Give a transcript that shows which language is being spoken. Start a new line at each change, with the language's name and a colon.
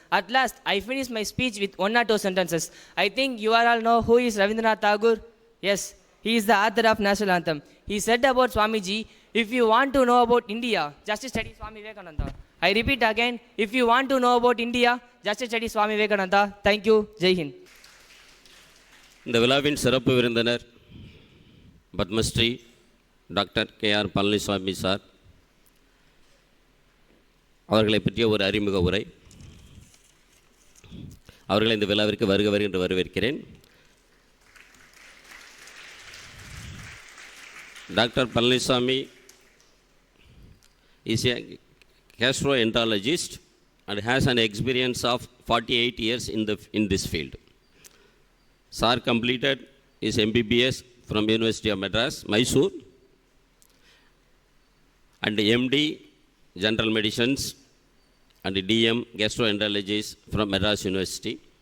English: At last, I finished my speech with 1 or 2 sentences. I think you all know who is Rabindranath Tagore. Yes, he is the author of national anthem. He said about Swamiji, if you want to know about India, just study Swami Vivekananda. I repeat again, if you want to know about India, just study Swami Vivekananda. Thank you. Jai Hind.
Tamil: இந்த விழாவின் சிறப்பு விருந்தினர் Padmashri doctor K.R. Palaniswami sir அவர்களை பற்றிய ஒரு அறிமுக உரை. அவர்களை இந்த விழாவிற்கு வருக என்று வரவேற்கிறேன்.
English: Doctor Palanisamy is a gastroenterologist and has an experience of 48 years in this field. Sir completed his MBBS from University of Madras, Mysore, and MD General Medicines and DM Gastroenterologist from Madras University.